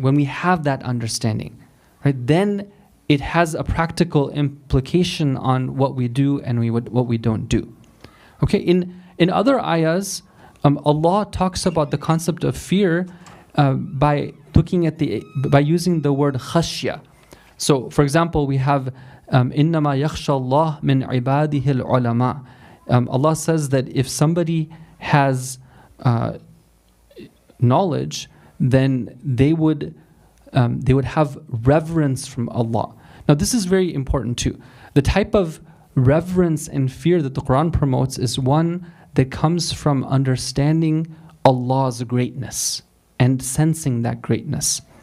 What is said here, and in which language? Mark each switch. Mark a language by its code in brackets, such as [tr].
[en] When we have that understanding, right, then it has a practical implication on what we do and what we don't do. Okay, in other ayahs, Allah talks about the concept of fear by using the word khashya. So, for example, we have [ar] إِنَّمَا يَخْشَى اللَّهِ مِنْ عِبَادِهِ الْعُلَمَاءِ. [en] Allah says that if somebody has knowledge, then they would have reverence from Allah. Now, this is very important too. The type of reverence and fear that the Quran promotes is one that comes from understanding Allah's greatness and sensing that greatness.